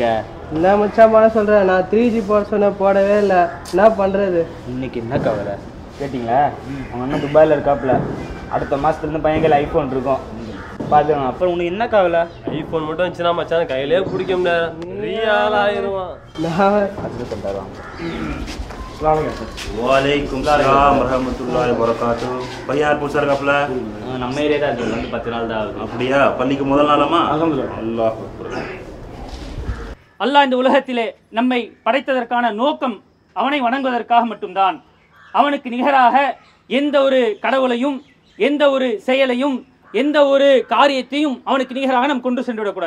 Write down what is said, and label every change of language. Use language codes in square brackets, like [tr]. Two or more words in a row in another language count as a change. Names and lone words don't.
[ta] என்ன மச்சான் பண்ண சொல்கிறேன்? நான் 3G போட சொன்னேன், போடவே இல்லை. என்ன பண்ணுறது? இன்னைக்கு என்ன கவலை கேட்டிங்களா? அவங்க அண்ணன் துபாயில் இருக்காப்புல. அடுத்த மாதத்துலேருந்து பையன்கள் ஐஃபோன் இருக்கும் பார்த்துக்கணும். அப்புறம் உனக்கு என்ன கவலை? ஐஃபோன் மட்டும் வந்துச்சுன்னா மச்சான் கையிலே பிடிக்க முடியாது. நிறைய ஆள் ஆயிடுவான். அதுக்கு தந்துடுவாங்க. [ar] وعليكم السلام رحمة الله وبركاته. [ta] பையன் யார் புதுசா இருக்காப்ல? நம்ம ஏரியா தான். அது வந்து 10 நாள் தான் ஆகுது. அப்படியா? பள்ளிக்கு முதல் நாளாமா? [ar] الله أكبر. [ta] அல்லாஹ் இந்த உலகத்திலே நம்மை படைத்ததற்கான நோக்கம் அவனை வணங்குவதற்காக மட்டும்தான். அவனுக்கு நிகராக எந்த ஒரு கடவுளையும் எந்த ஒரு செயலையும் எந்த ஒரு காரியத்தையும் அவனுக்கு நிகராக நாம் கொண்டு சென்று விடக்கூடாது.